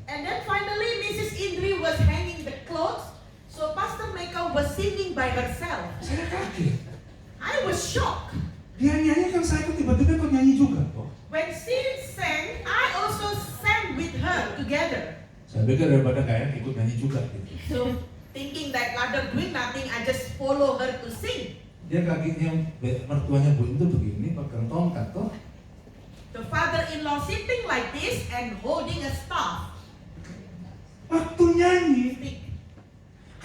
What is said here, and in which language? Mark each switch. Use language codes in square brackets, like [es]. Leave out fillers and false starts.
[en] And then finally Mrs. Indri was hanging the clothes, so Pastor Michael was singing by herself. [id] Saya kaget. [en] I was shocked. [id] Dia nyanyi kan saya ikut, tiba-tiba ikut nyanyi juga. Oh. [en] When she sang, I also sang with her together. [id] Saya pikir daripada kayak ikut nyanyi juga gitu. [en] So thinking that rather doing nothing, I just follow her to sing. [id] Dia kakinya mertuanya Bu itu begini, pegang tongkat tuh. [en] The father-in-law sitting like this and holding a staff. [id] Waktu nyanyi, [en] Stick.